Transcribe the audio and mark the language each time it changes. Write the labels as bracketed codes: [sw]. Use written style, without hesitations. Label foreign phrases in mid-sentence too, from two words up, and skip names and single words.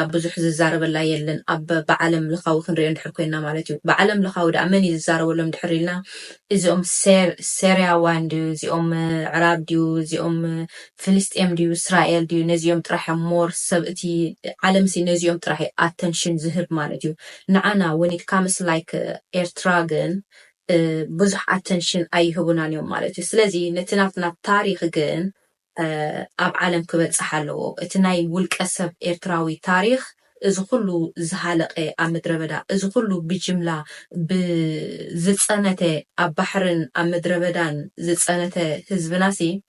[ti] ብዙሕ ዝዛረበላ የለን ኣብ ብዓለም ለኻዊ ክንሪኦ እንድሕር ኮይና ማለት እዩ ብዓለም ለኻዊ ዳ መን ዝዛረበሎም ድሕር ኢልና እዚኦም ሴርያዋን ድዩ እዚኦም ዕራብ ድዩ እዚኦም ፍልስጤም ድዩ እስራኤል ድዩ ነዚኦም ጥራሕ ሞር ሰብ እቲ ዓለም ሲ ነዚኦም ጥራሕ ኣተንሽን ዝህብ ማለት እዩ ንዓና [en] when it comes like [ti] ኤርትራ ግን ብዙሕ ኣተንሽን ኣይህቡናን እዮም ማለት እዩ ስለዚ ነቲ ናትና ታሪክ ግን ኣብ ዓለም ክበፅሕ ኣለዎ እቲ ናይ ውልቀ ሰብ ኤርትራዊ ታሪክ እዚ ኩሉ ዝሃለቀ ኣብ ምድረ በዳ እዚ ኩሉ ብጅምላ ብዝፀነተ ኣብ ባሕርን ኣብ ምድረ በዳን ዝፀነተ ህዝብናሲ